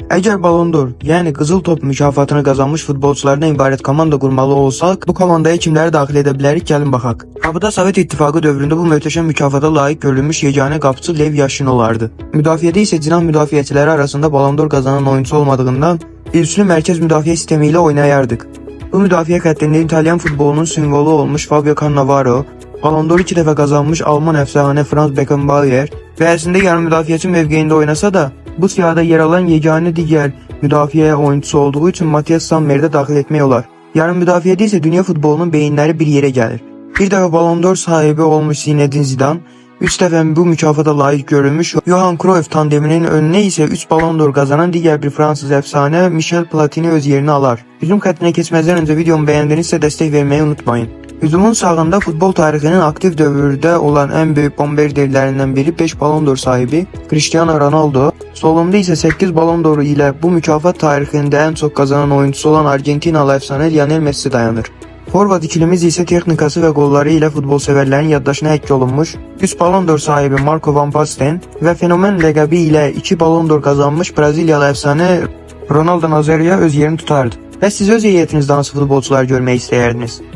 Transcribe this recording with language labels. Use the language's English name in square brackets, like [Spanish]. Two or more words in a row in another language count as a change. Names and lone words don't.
[Azerbaijani] Eğer Ballon d'Or, yani Qızıl Top mükafatını [Turkish] kazanmış futbolculardan [Azerbaijani] ibaret komanda kurmalı olsaq, bu komandaya kimləri daxil edə bilərik? Gəlin baxaq. Qapıda Sovet İttifaqı dövründə bu möhtəşəm mükafata layiq görülmüş yeganə qapıcı Lev Yashin olardı. Müdafiədə isə cinah müdafiəçiləri arasında Ballon d'Or [Turkish] kazanan oyuncu olmadığından [Azerbaijani] üçlü mərkəz müdafiə sistemi ilə oynayardıq. Bu müdafiə xəttində İtalyan futbolunun simvolu olmuş Fabio Cannavaro, Ballon d'Or 2 dəfə kazanmış Alman əfsanə Franz Beckenbauer və əslində yarım müdafiəçi mövqeyində oynasa da, bu siyahıda yer alan yeganə digər müdafiə oyuncusu [Turkish] olduğu için [Azerbaijani] Matthias Sammer'i de daxil etmək olar. Yarım müdafiədə isə dünya futbolunun beyinləri bir yerə gəlir. Bir dəfə Ballon d'Or sahibi olmuş Zinedine Zidane, 3 dəfə bu mükafata layiq görülmüş Johan Cruyff tandeminin [Turkish] önüne ise 3 Ballon d'Or kazanan diğer bir Fransız efsane Michel Platini [Azerbaijani] öz yerini alar. Hücum xəttinə keçməzdən öncə videomu bəyəndinizsə dəstək vermeyi unutmayın. [Turkish] Hücumun sağında futbol tarixinin aktif dövrdə olan en büyük bombarderlerinden biri 5 Ballon d'Or sahibi Cristiano Ronaldo, solunda ise 8 Ballon d'Or ile bu mükafat tarixinde en çok kazanan oyuncusu olan Argentinalı efsane Lionel Messi dayanır. [Azerbaijani] Forvet ikilimiz ise texnikası ve golları ile futbol severlerin yaddaşına həkk olunmuş, 3 Ballon d'Or sahibi Marco Van Basten ve fenomen ləqəbi ile 2 Ballon d'Or kazanmış Brezilyalı efsane Ronaldo Nazario öz yerini tutardı. Və siz öz heyətinizdə hansı futbolcular görmək istəyərdiniz?